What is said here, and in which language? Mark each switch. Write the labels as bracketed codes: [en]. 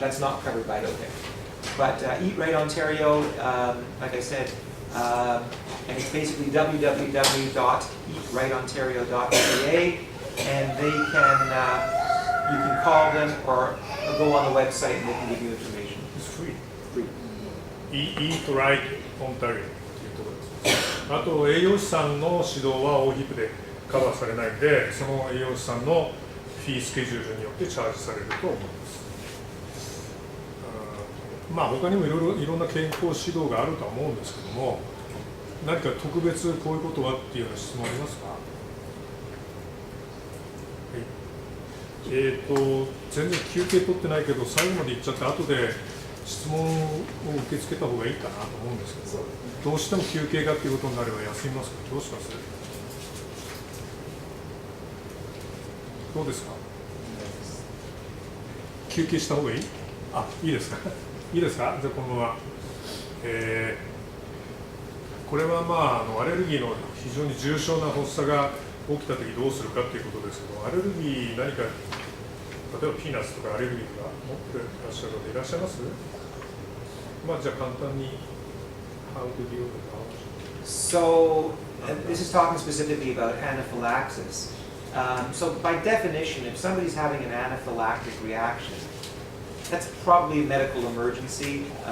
[en] That's not covered by OHIP. But Eat Right Ontario, like I said, and it's basically www.eatrightontario.ca, and you can call them or go on the website and they can give you information. It's free. Free. [ja] Eat Right Ontario っていうところです。あと栄養士さんの指導は OHIP でカバーされないんで、その栄養士さんのフィースケジュールによってチャージされると思います。他にもいろんな健康指導があるとは思うんですけども、何か特別こういうことはっていうような質問ありますか？はい、全然休憩取ってないけど最後まで言っちゃって後で質問を受け付けた方がいいかなと思うんですけど、どうしても休憩がっていうことになれば休みますか？どうします？どうですか？休憩した方がいい？あ、いいですか？いいですか？じゃあこのまま、これはアレルギーの非常に重症な発作が起きたときどうするかということですけど、アレルギー何か例えばピーナッツとかアレルギーとか持ってらっしゃる方いらっしゃいます？じゃあ簡単に [en] How to deal with allergy. So this is talking specifically about anaphylaxis. So by definition, if somebody's having an anaphylactic reaction, that's probably a medical emergency.